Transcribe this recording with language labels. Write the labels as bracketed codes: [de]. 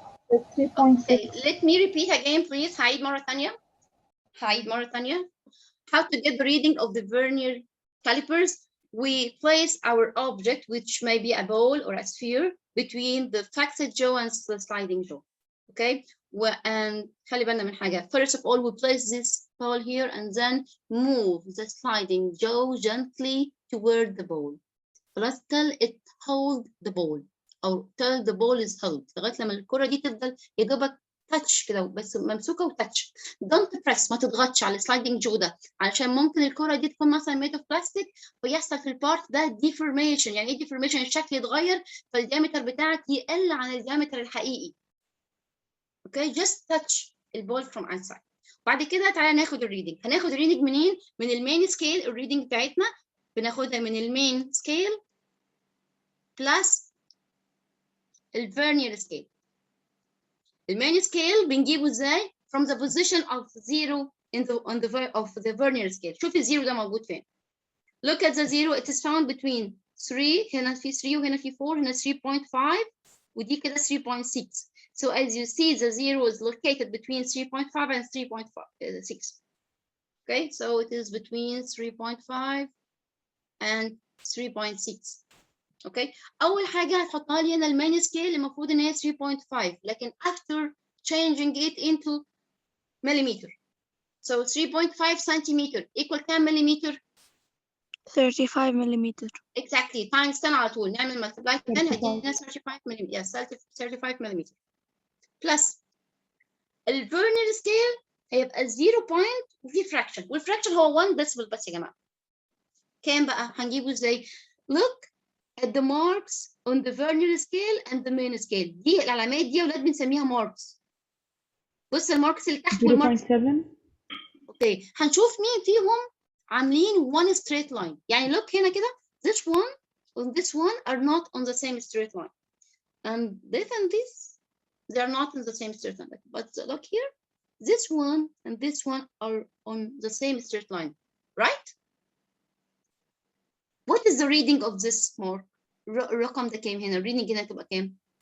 [en] 3.6. Okay, let me repeat again, please. [ar] هعيد مرة تانية. [en] How to get the reading of the vernier calipers? We place our object, which may be a ball or a sphere, between the fixed jaw and the sliding jaw. Okay, and [ar] خلي بالنا من حاجة. [en] First of all, we place this ball here and then move the sliding jaw gently toward the ball. خلاص till it hold the ball أو till the ball is held. [ar] لغاية لما الكرة دي تفضل يا دوبك تاتش كده بس ممسوكة وتاتش. [en] Don't press، [ar] ما تضغطش على السلايدنج جو ده علشان ممكن الكرة دي تكون مثلا [en] made of plastic [ar] ويحصل في البارت ده deformation. يعني ايه deformation؟ الشكل يتغير فالديامتر بتاعك يقل عن الديامتر الحقيقي. [en] Okay, just touch البول from outside. [ar] بعد كده تعالى ناخد الريدنج. هناخد الريدنج منين؟ من المين سكيل. الريدنج بتاعتنا بناخدها من المين سكيل بلس الفيرنير سكيل. المين سكيل بنجيبه ازاي؟ [en] from the position of 0 in the vernier scale. [ar] شوف الزيرو ده موجود فين. [en] Look at the zero. It is found between 3. [ar] هنا في 3 وهنا في 4. هنا 3.5 ودي كده 3.6. [en] So as you see, the zero is located between 3.5 and 3.6. Okay, so it is between 3.5 and 3.6. [ar] Okay, أول حاجة هتحطها لي هنا المين سكيل المفروض إن هي 3.5 لكن [en] after changing it into millimeter. So 3.5 centimeter equal [ar] كام مليمتر؟ [en] 35 millimeter. Exactly times [ar] 10 على طول نعمل multiply 10 هيدينا 35 ملم. [en] Yes 35 ملم. [ar] Plus الفيرنر سكيل هيبقى 0 point وفي fraction والفراكشن هو 1 decimal بس يا جماعة. كام بقى؟ هنجيبه ازاي؟ [en] Look at the marks on the Vernier scale and the main scale. [ar] دي العلامات دي يا ولاد بنسميها marks. بص الماركس اللي تحت والماركس. [en] 0.7. [ar] اوكي هنشوف مين فيهم عاملين [en] one straight line. يعني look [ar] هنا كده [en] this one and this one are not on the same straight line. And this they are not in the same straight line. But look here, this one and this one are on the same straight line, right? What is the reading of this mark? [ar] الرقم ده كام هنا؟ reading هنا تبقى كام؟